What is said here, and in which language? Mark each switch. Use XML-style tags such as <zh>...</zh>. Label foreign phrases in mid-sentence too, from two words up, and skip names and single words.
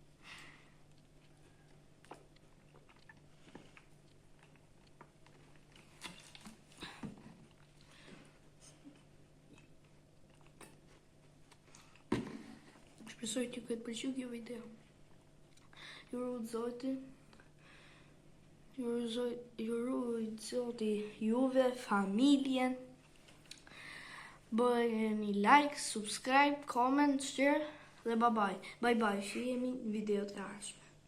<sq>Shpresoj t'ju këtë pëlqy kjo video. Ju rujt Zoti. Ju rujt Zoti juve, familjen. Bëjeni</sq> <en>like, subscribe, comment, share</en> <sq>dhe</sq> <en>bye bye. Bye bye,</en> <sq>shihemi në video të ardhshme.</sq>